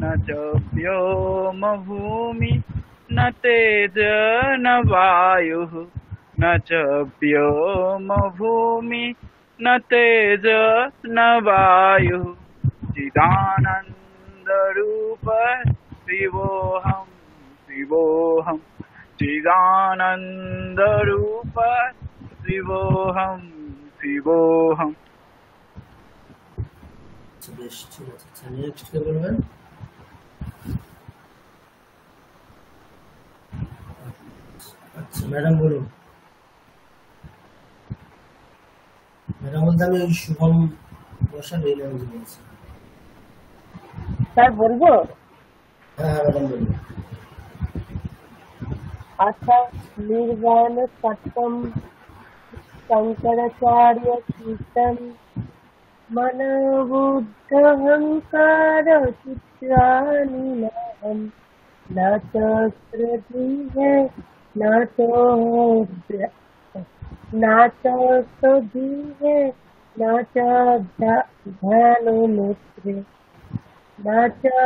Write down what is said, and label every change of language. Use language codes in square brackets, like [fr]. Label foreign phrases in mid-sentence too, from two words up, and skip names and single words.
[sa] च व्योमभूमि न तेज न वायुः न च व्योमभूमि न तेज न वायुः चिदानन्दरूप शिवोऽहं शिवोऽहं चिदानन्दरूप शिवोऽहं शिवोऽहं। [bn] বেশ, ঠিক আছে। আচ্ছা, নেক্সট কে বলবেন? আচ্ছা ম্যাডাম বলুন। ম্যাডাম বলতে আমি ওই শুভম বসার এই নাম বলছি। স্যার বলবো? হ্যাঁ ম্যাডাম বলুন। আচ্ছা, নির্বাণ সত্যম শঙ্করাচার্য কীর্তন [sa] मनोबुद्धहंकार चित्राणि नाहं न च श्रद्धे न च सुधीहे न च ध्याननेत्रे न च